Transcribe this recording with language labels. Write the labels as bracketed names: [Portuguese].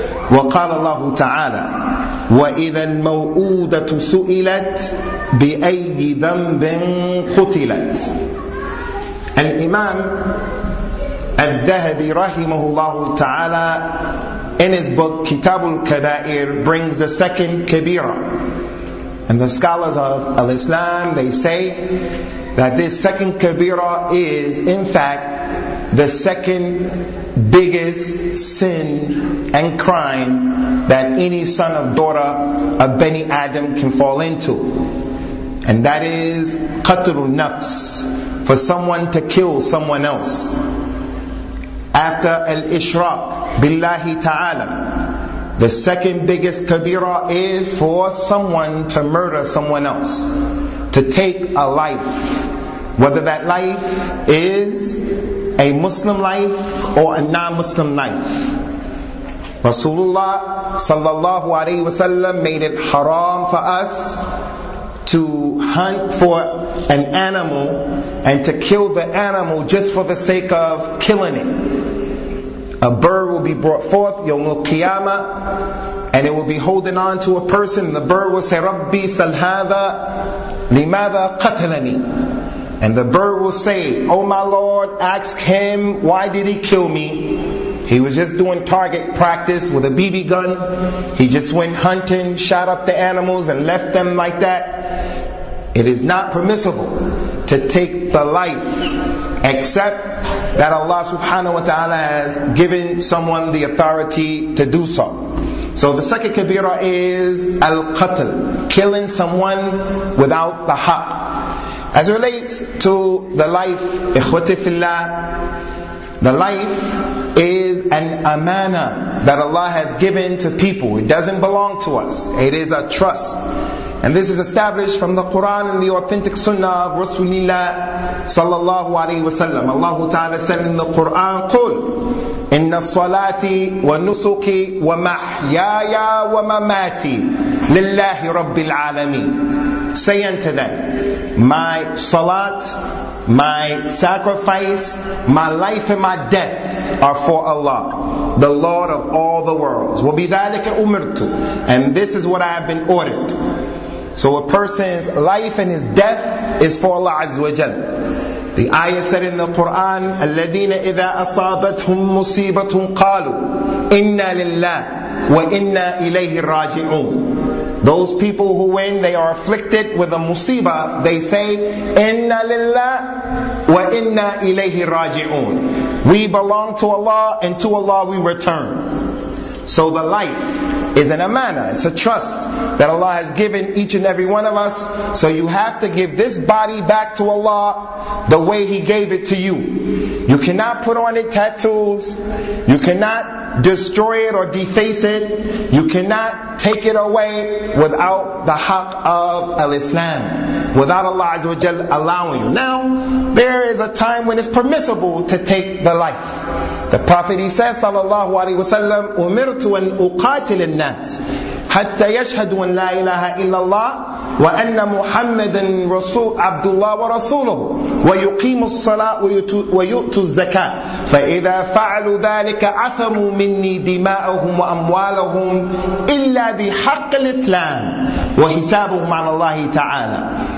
[Arabic] وقال الله تعالى: وإذا الموءودة سئلت بأي ذنب قتلت. [English] الإمام الذهبي [Arabic] رحمه الله تعالى [English] in his book كتاب الكبائر brings the second كبيرة. And the scholars of Al-Islam, they say that this second كبيرة is in fact the second biggest sin and crime that any son or daughter of Bani Adam can fall into. And that is قتل النفس, for someone to kill someone else. After Al-Ishraq Billahi Ta'ala, the second biggest kabira is for someone to murder someone else, to take a life, whether that life is a Muslim life or a non-Muslim life. Rasulullah sallallahu alayhi wa sallam made it haram for us to hunt for an animal and to kill the animal just for the sake of killing it. A bird will be brought forth, يوم القيامة, and it will be holding on to a person. The bird will say, [Arabic] رَبِّي سَلْ هَذَا لِمَاذَا قَتَلَنِي. [English] And the bird will say, Oh my Lord, ask him, why did he kill me? He was just doing target practice with a BB gun. He just went hunting, shot up the animals and left them like that. It is not permissible to take the life, except that Allah subhanahu wa ta'ala has given someone the authority to do so. So the second kabira is al-qatl, killing someone without the haq. As it relates to the life, ikhwati fillah, the life is an amana that Allah has given to people. It doesn't belong to us. It is a trust. And this is established from the Quran and the authentic sunnah of Rasulullah sallallahu alayhi wa sallam. Allah Ta'ala said in the Quran, [Arabic] قُلْ إِنَّ الصَّلَاةِ وَالنُّسُكِ وَمَحْيَايَا وَمَمَاتِي لِلَّهِ رَبِّ الْعَالَمِينَ. [English] Say unto them, my salat, my sacrifice, my life and my death are for Allah, the Lord of all the worlds. [Arabic] وَبِذَلِكَ أُمِرْتُ. [English] And this is what I have been ordered. So a person's life and his death is for Allah Azza wa Jal. The ayah said in the Quran, [Arabic] الَّذِينَ إِذَا أَصَابَتْهُمْ مُصِيبَةٌ قَالُوا إِنَّا لِلَّهِ وَإِنَّا إِلَيْهِ رَاجِعُونَ. [English] Those people who when they are afflicted with a musibah, they say, Inna lillah wa inna ilayhi raji'un. We belong to Allah and to Allah we return. So the life is an amana, it's a trust that Allah has given each and every one of us. So you have to give this body back to Allah the way He gave it to you. You cannot put on it tattoos, you cannot destroy it or deface it, you cannot take it away without the haq of al-Islam, without Allah Azza wa Jalla allowing you. Now, there is a time when it's permissible to take the life. The Prophet, he says, sallallahu alayhi wa sallam, [Arabic] أُمِرْتُ أَنْ أُقَاتِلِ النَّاسِ حَتَّى يَشْهَدُوا أَنْ لَا إِلَهَ إِلَّا اللَّهِ وَأَنَّ مُحَمَّدًا عَبْدُ اللَّهِ وَرَسُولُهُ وَيُقِيمُ الصَّلَاةُ وَيُؤْتُ الزَّكَاةُ فَإِذَا فَعْلُوا ذَلِكَ عَثَمُوا مِنِّي دِمَاءَهُمْ وَأَمْوَالَهُمْ إِلَّا بِحَقِّ الْإِسْلَامِ وَحِسَابُهُمْ عَلَى اللَّهِ تَعَالَى.